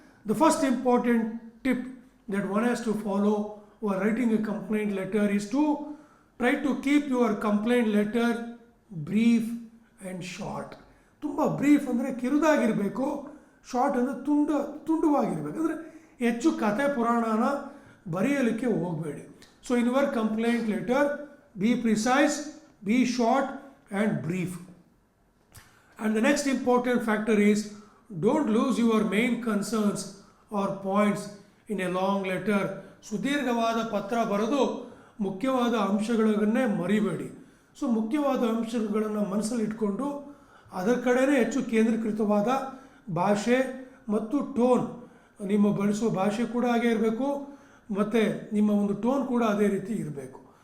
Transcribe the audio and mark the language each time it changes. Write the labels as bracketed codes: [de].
[en] The first important tip that one has to follow while writing a complaint letter is to try to keep your complaint letter brief and short. [kn] ತುಂಬ brief ಅಂದರೆ ಕಿರುದಾಗಿರಬೇಕು, short ಅಂದರೆ ತುಂಡವಾಗಿರಬೇಕು. ಅಂದರೆ ಹೆಚ್ಚು ಕತೆ ಪುರಾಣನ ಬರೆಯಲಿಕ್ಕೆ ಹೋಗಬೇಡಿ. [en] So in your complaint letter be precise, be short and brief. And the next important factor is don't lose your main concerns or points in a long letter. [kn] ಸುದೀರ್ಘವಾದ ಪತ್ರ ಬರೆದು ಮುಖ್ಯವಾದ ಅಂಶಗಳನ್ನೇ ಮರಿಬೇಡಿ. ಸೊ ಮುಖ್ಯವಾದ ಅಂಶಗಳನ್ನು ಮನಸ್ಸಲ್ಲಿ ಇಟ್ಕೊಂಡು ಅದರ ಕಡೆನೇ ಹೆಚ್ಚು ಕೇಂದ್ರೀಕೃತವಾದ ಭಾಷೆ ಮತ್ತು ಟೋನ್, ನಿಮ್ಮ ಬಳಸುವ ಭಾಷೆ ಕೂಡ ಹಾಗೆ ಇರಬೇಕು ಮತ್ತು ನಿಮ್ಮ ಒಂದು ಟೋನ್ ಕೂಡ ಅದೇ ರೀತಿ ಇರಬೇಕು.